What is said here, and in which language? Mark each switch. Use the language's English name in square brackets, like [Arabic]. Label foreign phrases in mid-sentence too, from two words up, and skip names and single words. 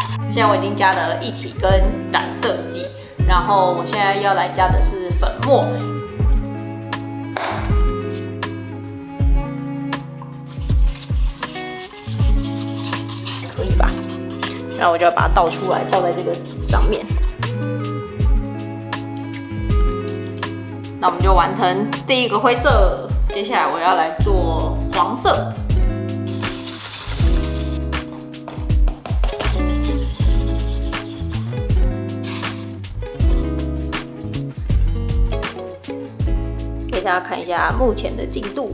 [Chinese] 現在我已經加了液體跟染色劑，然後我現在要來加的是粉末。可以吧？然后我就要把它倒出来，倒在这個紙上面。那我們就完成第一個灰色，接下來我要來做黃色。给大家看一下目前的進度。